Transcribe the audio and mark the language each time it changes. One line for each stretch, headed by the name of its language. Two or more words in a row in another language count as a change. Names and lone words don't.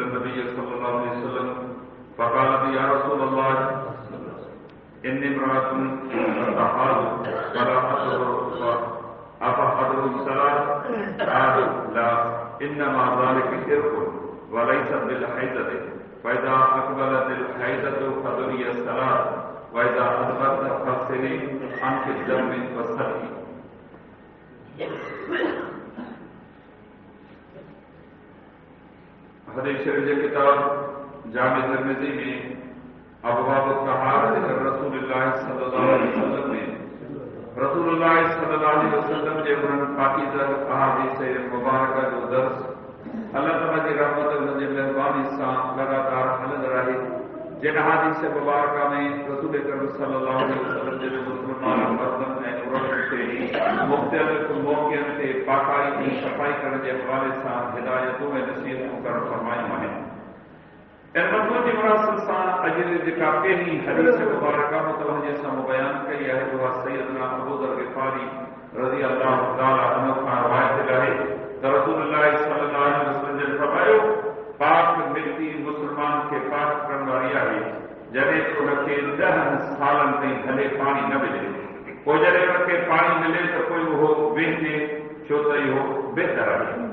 Arabic: نبي صلى الله عليه وسلم فقالت يا رسول الله إني امرأة تحاض فلا أدري أفأدع الصلاة قال لا إنما ذلك عرق وليس بالحيضة فإذا أقبلت الحيضة فدعي الصلاة وإذا أدبرت فاغسلي عنك الدم وصلي.
Sindhi: हदीस शरीफ की किताब जामे तिर्मिज़ी में अबवाब तहारत रसूलुल्लाह
Arabic: صلى الله عليه وسلم
Sindhi: में रसूलुल्लाह सल्लल्लाहु अलैहि वसल्लम जे उन्हनि पाकीज़ा अहादीस मुबारका जो दर्स अल्लाह ताला जी रहमत उन जे मेहरबानी सां लगातार हलंदड़ आहे। जिन अहादीस मुबारका में रसूल अकरम
Arabic: صلى الله عليه وسلم
Sindhi: जे मुसलमान मर्दन ऐं औरतुनि ते मुख़्तलिफ़ मौक़िअनि ते पाकाई ऐं सफ़ाई करण जे हवाले सां हिदायतूं ऐं नसीहतूं करणु फरमायूं आहिनि। इन मज़मून जी मुनासिबत सां अॼु जेका पहिरीं हदीस मुबारका मुतवजे सां बयान कई आहे उहा सैयदना अबू ज़र ग़िफ़ारी
Arabic: رضي الله تعالى عنه
Sindhi: खां रिवायत आहे त रसूलुल्लाह
Arabic: صلى الله عليه وسلم
Sindhi: ने फरमायो पाक मिट्टी मुसलमान खे पाक करण वारी आहे जॾहिं उनखे 10 सालनि ताईं भले पाणी न मिले, पोइ जॾहिं उनखे पाणी मिले त पोइ उहो वेंदे छो त इहो बहितर आहे।